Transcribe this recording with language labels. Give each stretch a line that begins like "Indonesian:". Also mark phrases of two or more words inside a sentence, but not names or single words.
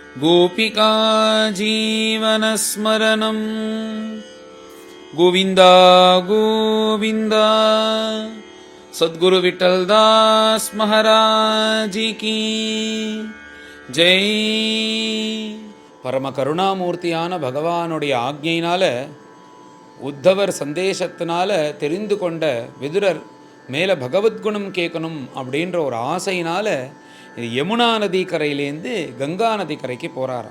Sanskrit: गोपिका जीवनस्मरणं गोविन्द गोविन्द सद्गुरु विठ्ठलदास
Hindi: महाराज की जय.
Tamil: பரம கருணாமூர்த்தியான பகவானுடைய ஆக்ஞையினால உத்தவர் சந்தேசத்தினால தெரிந்து கொண்ட விதுரர் மேலே பகவத்குணம் கேட்கணும் அப்படின்ற ஒரு ஆசையினால யமுனா நதி கரையிலேருந்து கங்கா நதி கரைக்கு போகிறாராம்.